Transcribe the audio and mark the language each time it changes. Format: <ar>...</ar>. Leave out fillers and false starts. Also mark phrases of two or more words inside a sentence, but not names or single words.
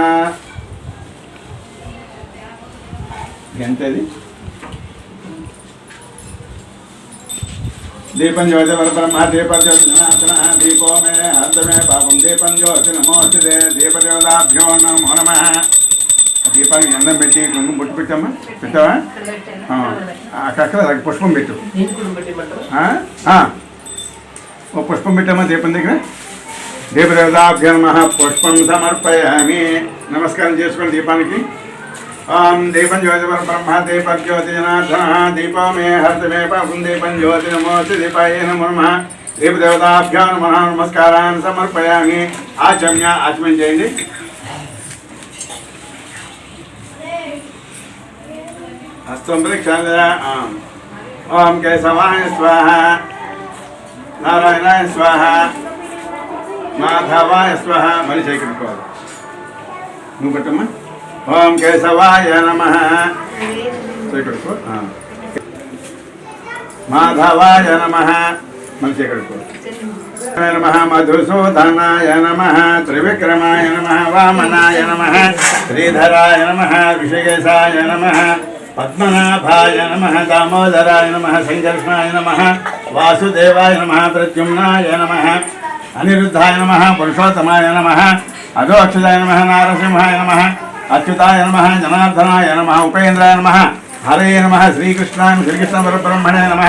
<sa>ఎంతది दीपं ज्योति परब्रह्म दीपं ज्योति जनार्दन दीपो मे हर्ष मे पापं दीपं ज्योति नमोस्तुते दीपदेवताभ्यो नमो नमः।</sa> <te>దీపానికి గంధం పెట్టి కుంకుమ బొట్టు పెట్టమ్మా పెట్టావా అక్కడ పుష్పం పెట్టు ఓ పుష్పం పెట్టమ్మా దీపం దగ్గర</te> <sa>దీపదేవతాభ్యో నమః పుష్పం సమర్పయామి</sa> <te>నమస్కారం చేసుకోండి దీపానికి</te> <sa>ओम दीपं ज्योति परब्रह्म दीपं ज्योति जनार्दन दीपो मे हर्ष मे पापं दीपं ज्योति नमोस्तुते दीपाय नमो नमः। दीपदेवताभ्यो नमः नमस्कारान् समर्पयामि। आचमन చేయండి। हस्तं प्रक्षाल्य ओम केशवाय स्वाहा नारायणाय स्वाहा माधवाय स्वाहा</sa> <te>మరీ చేయకూడదు నువ్వు పెట్టమ్మా।</te> <sa>ओम केशवाय नमः माधवाय नमः नमः मधुसूदनाय नमः त्रिविक्रमाय नमः वामनाय नमः श्रीधराय नमः ऋषिकेशाय नमः पद्मनाभाय नमः दामोदराय नमः संकर्षणाय नमः वासुदेवाय नमः प्रद्युम्नाय नमः अनिरुद्धाय नमः पुरुषोत्तमाय नमः अधोक्षजाय नमः नारसिंहाय नमः अच्युताय नमः जनार्दनाय नमः उपेन्द्राय नमः हरे नमः श्रीकृष्णाय श्रीकृष्ण परब्रह्मणे नमः।</sa>